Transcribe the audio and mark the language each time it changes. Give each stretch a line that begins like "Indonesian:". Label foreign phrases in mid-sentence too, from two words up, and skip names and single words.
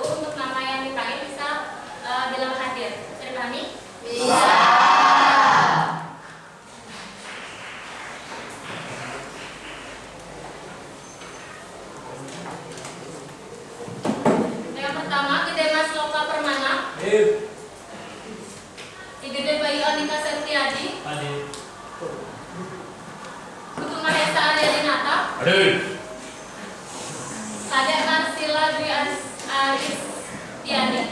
Indonesian: Untuk nama yang dipanggil bisa bilang hadir. Bisa dipahami? Bisa. Yang pertama, Gede Mas Loka Permana. Gede Bayu Anika Septiadi. Putu Mahesa Arya Dinata. Kadek Marsila Dwi Aristiani.